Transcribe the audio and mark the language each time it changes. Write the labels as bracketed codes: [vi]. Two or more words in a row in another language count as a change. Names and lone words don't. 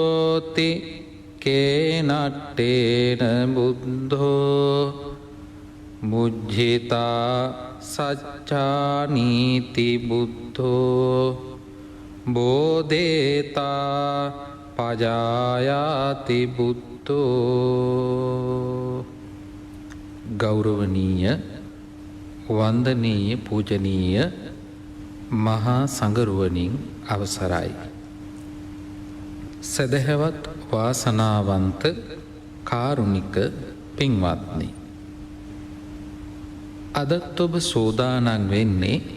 [pi] බුද්ධෝති කේනට්ටේන බුද්ධෝ මුජ්ජිතා සච්චානීති බුද්ධෝ බෝධේතා පජායාති බුද්ධෝ. [si] ගෞරවනීය වන්දනීය පූජනීය මහා සංඝරුවනින් අවසරයි. සදහවත් වාසනාවන්ත කාරුණික පින්වත්නි, අදත් ඔබ සෝදානම් වෙන්නේ